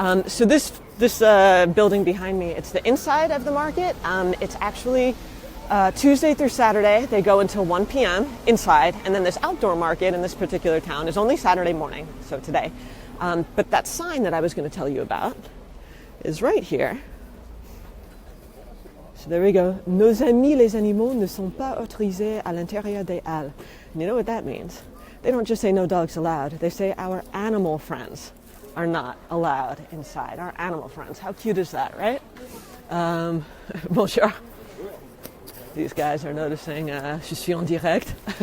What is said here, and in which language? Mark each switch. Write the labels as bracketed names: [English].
[English] So this building behind me, it's the inside of the market. It's actually Tuesday through Saturday, they go until 1 p.m. inside, and then this outdoor market in this particular town is only Saturday morning, so today. But that sign that I was going to tell you about is right here. So there we go. [French] Nos amis les animaux ne sont pas autorisés à l'intérieur des halles. [English] And you know what that means? They don't just say no dogs allowed. They say our animal friends are not allowed inside. Our animal friends. How cute is that, right? Bonjour. These guys are noticing [French] je suis en direct.